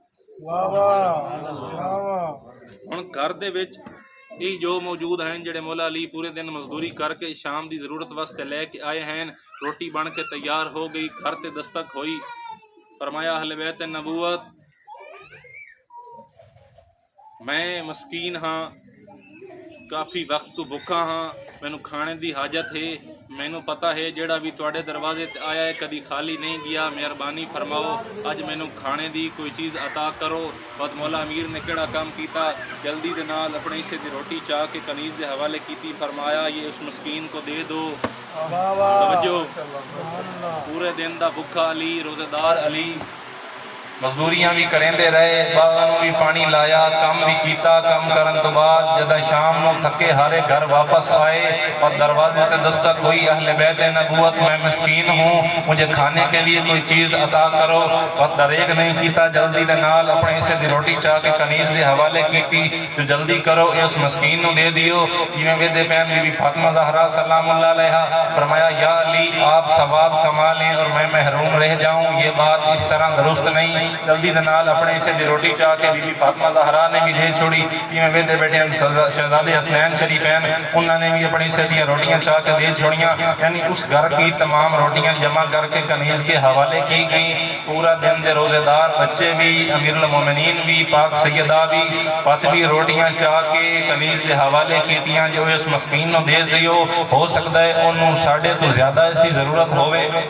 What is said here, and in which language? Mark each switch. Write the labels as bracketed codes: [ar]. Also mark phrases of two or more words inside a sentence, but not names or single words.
[pa] ہن گھر دے وچ یہ جو موجود ہیں جڑے مولا علی پورے دن مزدوری کر کے شام دی ضرورت واسطے لے کے آئے ہیں، روٹی بن کے تیار ہو گئی، گھر تے دستک ہوئی۔ فرمایا اہل بیت نبوت میں مسکین ہاں، کافی وقت تو بھکا ہاں، مینوں کھانے دی حاجت ہے، مینوں پتہ ہے جیڑا بھی تواڈے دروازے تے آیا ہے کدی خالی نہیں گیا، مہربانی فرماؤ اج مینوں کھانے دی کوئی چیز عطا کرو۔ بس مولا امیر نے کیڑا کام کیتا، جلدی دے نال اپنے حصے دی روٹی چاہ کے کنیز دے حوالے کیتی، [ur] فرمایا یہ اس مسکین کو دے دو۔ [pa] توجہ، پورے دن دا بھکا علی، روزے دار علی، مزدوریاں بھی کریں دے رہے، باغاں نوں بھی پانی لایا، کام بھی کیتا، کام کرن تو بعد جدہ شام نوں تھکے ہارے گھر واپس آئے اور دروازے تے دستک ہوئی، [ur] اہل بیت نبوت میں مسکین ہوں، مجھے کھانے کے لیے کوئی چیز عطا کرو، [pa] اور دریغ نہیں کیتا، جلدی دے نال اپنے حصے دی روٹی چاہ کے کنیز دے حوالے کیتی، جو جلدی کرو اے اس مسکین نوں دے دیو۔ جویں ویدے پین [ur] بی بی فاطمہ زہرا سلام اللہ علیہا، فرمایا یا علی آپ ثواب کما لیں اور میں محروم رہ جاؤں، یہ بات اس طرح درست نہیں۔ [pa] جلدی دے نال اپنے حصے دی روٹی چاہ کے بی بی فاطمہ زہرا نے بھی دے چھوڑی، جویں ویدے بیٹھے شہزادے حسنین شریفین انہوں نے بھی اپنے حصے دی روٹیاں چاہ کے دے چھوڑیاں، [ur] یعنی اس گھر کی تمام روٹیاں جمع کر کے کنیز کے حوالے کی گئیں۔ [pa] پورا دن دے روزے دار بچے بھی، امیر المومنین بھی، پاک سیدہ بھی، پت بھی روٹیاں چاہ کے کنیز دے حوالے کیتیاں جو اس مسکین نو دے دیو، ہو سکتا ہے انہوں ساڑھے تو زیادہ اس کی ضرورت ہوئے۔